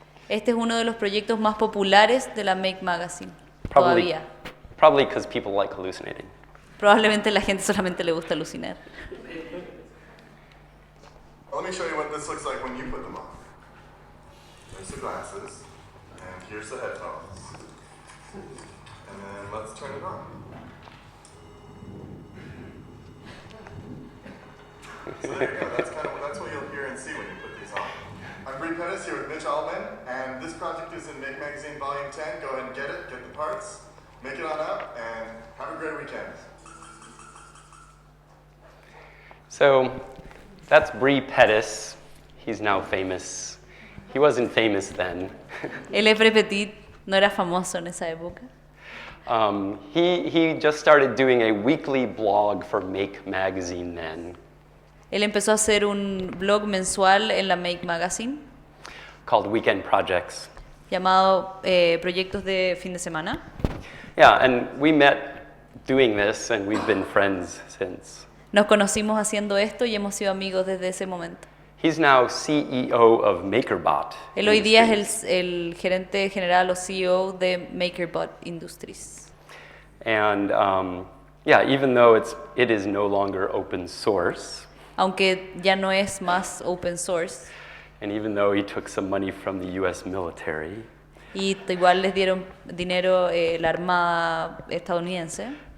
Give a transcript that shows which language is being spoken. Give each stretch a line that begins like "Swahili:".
Spanish: Este es uno de los proyectos más populares de la Make Magazine, todavía.
English: Probably because people like hallucinating.
Spanish: Probablemente la gente solamente le gusta alucinar.
English: Let me show you what this looks like when you put them on. There's the glasses, and here's the headphones. And then let's turn it on. So there you go. That's what you'll hear and see when you put these on. I'm Bree Pettis here with Mitch Altman, and this project is in Make Magazine Volume 10. Go ahead and get it, get the parts, make it on up, and have a great weekend. So that's Bree Pettis. He's now famous. He wasn't famous then.
Spanish: Él es Bree Petit, no era famoso en esa época.
English: He just started doing a weekly blog for Make Magazine then,
Spanish: Él empezó a hacer un blog mensual en la Make Magazine
English: called Weekend Projects.
Spanish: llamado Proyectos de Fin de Semana.
English: Yeah, and we met doing this, and we've been friends since.
Spanish: Nos conocimos haciendo esto y hemos sido amigos desde ese momento.
English: He's now CEO of MakerBot.
Spanish: Él hoy día es el gerente general o CEO de MakerBot Industries.
English: And yeah, even though it is no longer open source,
Spanish: Aunque ya no es más open source,
English: and even though he took some money from the U.S. military,
Spanish: y igual les dieron dinero la Armada estadounidense,